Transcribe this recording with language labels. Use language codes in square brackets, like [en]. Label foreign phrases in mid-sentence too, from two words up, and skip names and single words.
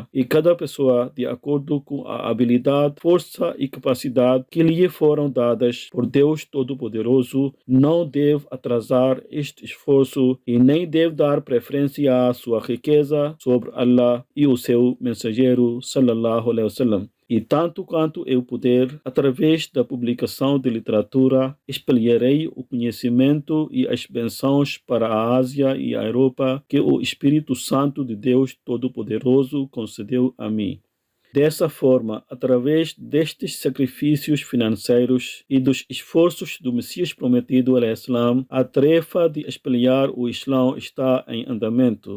[pt] E cada pessoa, de acordo com a habilidade, força e capacidade que lhe foram dadas por Deus Todo-Poderoso, não deve atrasar este esforço e nem deve dar preferência à sua riqueza sobre Allah e o seu mensageiro [ar] صلى الله عليه وسلم. [pt] E tanto quanto eu puder, através da publicação de literatura, espalharei o conhecimento e as bênçãos para a Ásia e a Europa que o Espírito Santo de Deus Todo-Poderoso concedeu a mim. Dessa forma, através destes sacrifícios financeiros e dos esforços do Messias Prometido al-Islam, a tarefa de espalhar o Islã está em andamento.